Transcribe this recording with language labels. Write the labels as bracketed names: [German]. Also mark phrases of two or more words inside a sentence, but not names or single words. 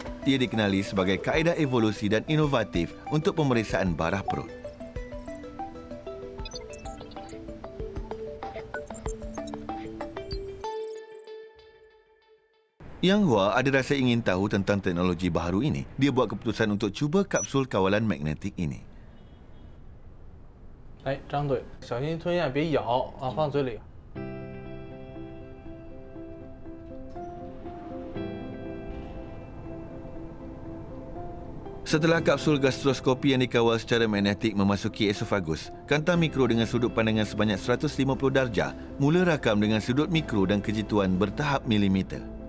[Malay] Ia dikenali sebagai kaedah evolusi dan inovatif untuk pemeriksaan barah perut. Yang Hua ada rasa ingin tahu tentang teknologi baharu ini. Dia buat keputusan untuk cuba kapsul kawalan magnetik ini. [Chinese] 哎，张嘴，小心吞咽，别咬啊，放嘴里。 [Malay] Setelah kapsul gastroskopi yang dikawal secara magnetik memasuki esofagus, kanta mikro dengan sudut pandangan sebanyak 150 darjah mula rakam dengan sudut mikro dan kejituan bertahap milimeter.